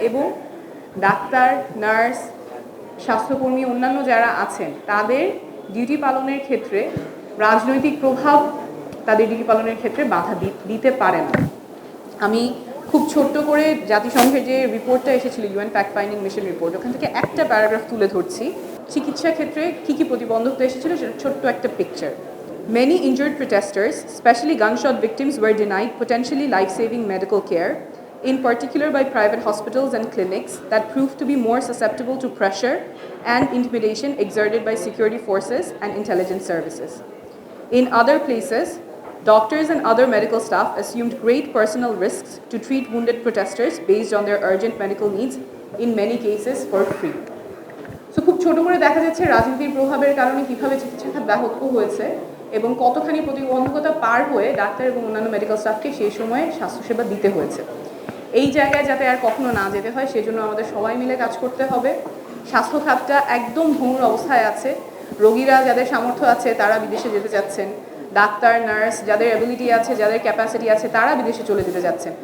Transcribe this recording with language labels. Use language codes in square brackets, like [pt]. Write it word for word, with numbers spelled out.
[bn] এবং doctor, nurse, স্বাস্থ্যকর্মী, অন্যান্য যারা আছেন তাদের ডিউটি পালনের ক্ষেত্রে রাজনৈতিক প্রভাব তাদের ডিউটি পালনের ক্ষেত্রে বাধা দিতে পারে না। আমি খুব ছোট্ট করে জাতিসংঘের যে রিপোর্টটা এসেছিল, UN fact finding mission report, ওখান থেকে একটা প্যারাগ্রাফ তুলে ধরছি। চিকিৎসা ক্ষেত্রে কী কী প্রতিবন্ধকতা এসেছিল সেটা ছোট্ট একটা picture. [en] Many injured protesters, especially gunshot victims, were denied potentially life-saving medical care, in particular by private hospitals and clinics that proved to be more susceptible to pressure and intimidation exerted by security forces and intelligence services. In other places, doctors and other medical staff assumed great personal risks to treat wounded protesters based on their urgent medical needs, in many cases for free. [bn] So, খুব ছোট করে দেখা যাচ্ছে রাজনীতির প্রভাবের কারণে কিভাবে চিকিৎসা খাত ব্যাহত হয়েছে এবং কতখানি প্রতিবন্ধকতা পার হয়ে ডাক্তার এবং অন্যান্য মেডিকেল স্টাফকে সেই সময়ে স্বাস্থ্যসেবা দিতে হয়েছে। এই জায়গায় যাতে আর কখনো না যেতে হয় সেজন্য আমাদের সবাই মিলে কাজ করতে হবে। স্বাস্থ্য খাতটা একদম ভঙ্গুর অবস্থায় আছে। রোগীরা যাদের সামর্থ্য আছে তারা বিদেশে যেতে চাচ্ছেন, ডাক্তার, নার্স যাদের অ্যাবিলিটি আছে, যাদের ক্যাপাসিটি আছে তারা বিদেশে চলে যেতে চাচ্ছেন।